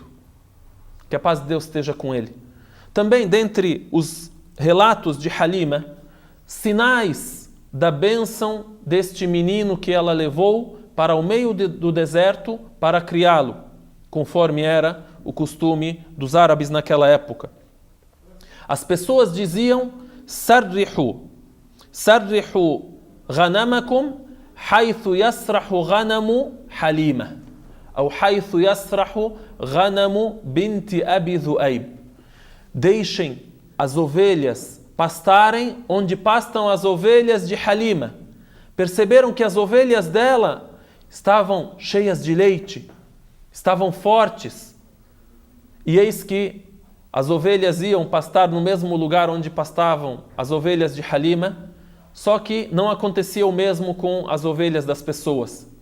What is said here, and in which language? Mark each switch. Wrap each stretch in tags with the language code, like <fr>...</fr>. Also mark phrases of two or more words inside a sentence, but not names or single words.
<pt>Que a paz de Deus esteja com ele. Também, dentre os relatos de Halima, sinais da bênção deste menino que ela levou para o meio do deserto para criá-lo, conforme era o costume dos árabes naquela época. As pessoas diziam,</pt> <ar>سرحوا غنمكم حيث يسرح غنم حليمة, ou حيث يسرح غنم بنت أبي ذؤيب.</ar> <pt>Deixem as ovelhas pastarem onde pastam as ovelhas de Halima. Perceberam que as ovelhas dela estavam cheias de leite, estavam fortes. E eis que as ovelhas iam pastar no mesmo lugar onde pastavam as ovelhas de Halima, só que não acontecia o mesmo com as ovelhas das pessoas.</pt>